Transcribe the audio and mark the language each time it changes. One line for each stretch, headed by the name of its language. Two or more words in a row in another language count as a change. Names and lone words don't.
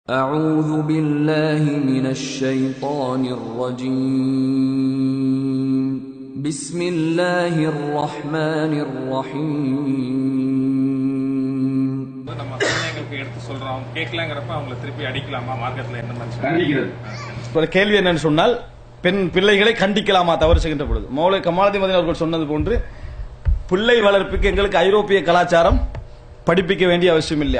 Arabic: أعوذ بالله من الشيطان الرجيم بسم الله الرحمن الرحيم.
Tamil: நம்ம குழந்தைகளுக்கு எடுத்து சொல்றோம் கேட்கலங்கறப்ப அவங்களை திருப்பி அடிக்கலாமா மார்க்கத்துல என்ன மாதிரி கண்டிக்கிறது? ஒரு கேள்வி என்னன்னு சொன்னால் பெண் பிள்ளைகளை கண்டிக்கலாமா தவறு செய்கின்ற பொழுது மௌலை கமாலுதீன் மதீனி அவர்கள் சொன்னது போன்று பிள்ளை வளர்ப்புக்கு எங்களுக்கு ஐரோப்பிய கலாச்சாரம் படிப்பிக்க வேண்டிய அவசியம் இல்லை.